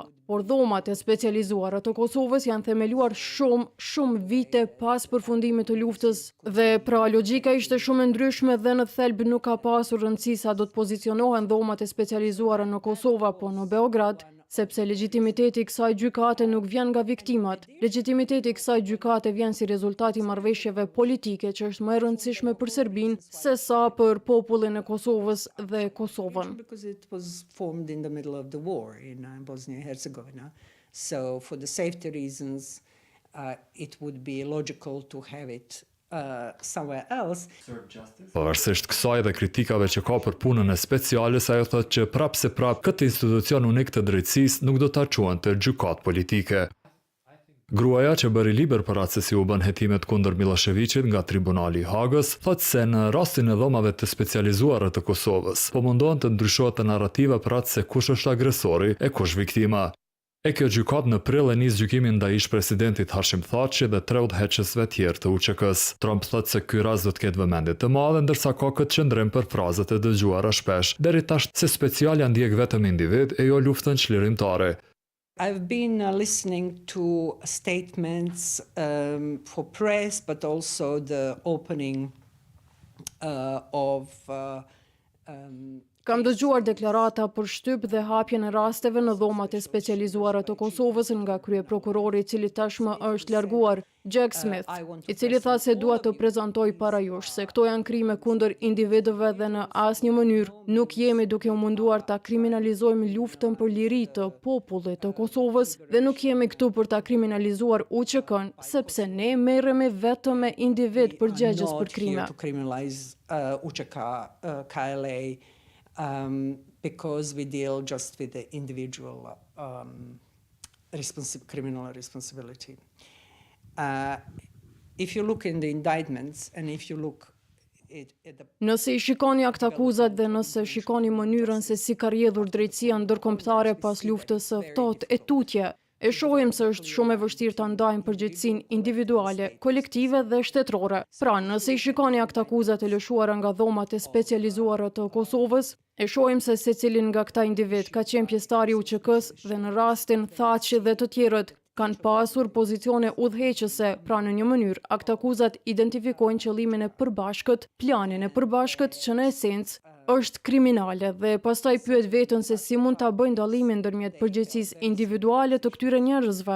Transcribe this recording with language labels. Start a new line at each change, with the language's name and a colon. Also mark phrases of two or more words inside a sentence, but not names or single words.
Albanian: Por dhomat e specializuara të Kosovës janë themeluar shumë vite pas përfundimit të luftës dhe pra logjika ishte shumë e ndryshme dhe në thelb nuk ka pasur rëndësi sa do të pozicionohen dhomat e specializuara në Kosova po në Beograd, sepse legitimiteti i kësaj gjykate nuk vjen nga viktimat. Legitimiteti i kësaj gjykate vjen si rezultat i marrëveshjeve politike që është më e rëndësishme për Serbinë se sa për popullin e Kosovës dhe Kosovën.
English: So for the safety reasons, it would be logical to have it somewhere else.
Albanian: Pavarësisht kësaj dhe kritikave që ka për punën e Speciales, ajo thotë që prapë se prapë këtë institucion unik të drejtësisë nuk do ta quante gjykatë politike. Gruaja që bëri liber për atë se si u bën hetimet kundër Miloševićit nga Tribunali i Hagës, thotë se në rastin e dhomave të specializuara të Kosovës, po mundohen të ndryshohet narrativa për atë se kush është agresori e kush viktima. E kjo gjykat në prill e nis gjykimin ndaj ish-presidentit Hashim Thaçi dhe 3 udhëheqësve tjerë të UÇK-s. Trump thotë se ky rast do të ketë vëmendje të madhe, ndërsa ka këtë qëndrim për frazat e dëgjuara shpesh, deri tash se Speciale ndjek vetëm individ e jo luftën çlirimtare.
English: I've been listening to statements for press, but also the opening of
Albanian: Kam dëgjuar deklarata për shtyp dhe hapjen e rasteve në dhomat e specializuara të Kosovës nga kryeprokurori i cili tashmë është larguar, Jack Smith, i cili tha se dua të prezantoj para jush se këto janë krime kundër individëve dhe në asnjë mënyrë nuk jemi duke u munduar ta kriminalizojmë luftën për liri të popullit të Kosovës dhe nuk jemi këtu për ta kriminalizuar UÇK-n, sepse ne merremi vetëm me individ përgjegjës për krime.
English: Because we deal just with the individual criminal responsibility. If you look in the indictments and if you look
Albanian: Nëse I shikoni akt akuzat dhe nëse shikoni mënyrën se si ka rrjedhur drejtësia ndërkombëtare pas luftës së ftohtë e tutje, e shohim se është shumë e vështirë ta ndajmë përgjegjësinë individuale, kolektive dhe shtetërore. Pra, nëse I shikoni akt akuzat e lëshuara nga dhomat e specializuara të Kosovës, e shohim se secilin nga këta individ ka qenë pjesëtar I UÇK-s dhe në rastin Thaçi dhe të tjerët kanë pasur pozicione udhëheqëse, pra në një mënyrë akt akuzat identifikojnë qëllimin e përbashkët, planin e përbashkët që në esencë është kriminale dhe pastaj pyet veten se si mund ta bëjnë dallimin ndërmjet përgjegjësisë individuale të këtyre njerëzve.